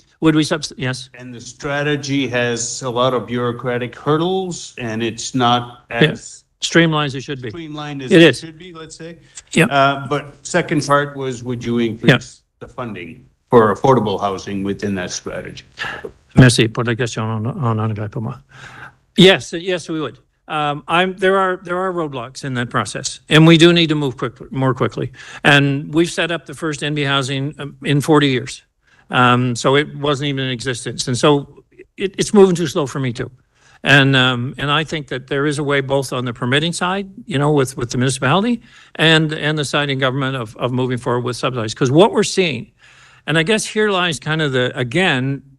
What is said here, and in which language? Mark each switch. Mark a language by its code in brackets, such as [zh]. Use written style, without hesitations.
[en] Would we yes. And the strategy has a lot of bureaucratic hurdles, and it's not as streamlined as it should be. Streamlined as it it should be, let's say. Yeah. But second part was, would you increase the funding for affordable housing within that strategy? [fr] Merci pour la question en anglais pour moi. [en] Yes, we would. There are roadblocks in that process, and we do need to move more quickly. And we've set up the first NB housing in 40 years. So it wasn't even in existence. And so it's moving too slow for me too. And I think that there is a way, both on the permitting side, with the municipality and the side in government of moving forward with subsidies. Because what we're seeing, and I guess here lies kind of again,